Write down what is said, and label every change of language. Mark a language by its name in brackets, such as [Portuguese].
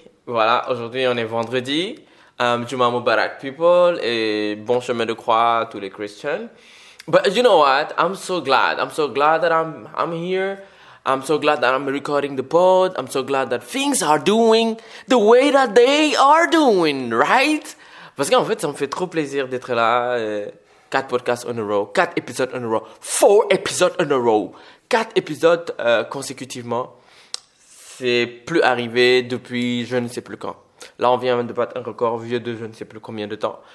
[French] Voilà, aujourd'hui, on est vendredi. Juma Mubarak, people. Et bon chemin de croix à tous les Christians. [English] But you know what? I'm so glad. I'm so glad that I'm here. I'm so glad that I'm recording the pod. I'm so glad that things are doing the way that they are doing, right? [French] Parce qu'en fait, ça me fait trop plaisir d'être là. [English] 4 podcasts in a row, [French] 4 épisodes [English] in a row, [French] 4 épisodes in a row, 4 épisodes consécutivement. C'est plus arrivé depuis je ne sais plus quand. Là, on vient de battre un record vieux de je ne sais plus combien de temps.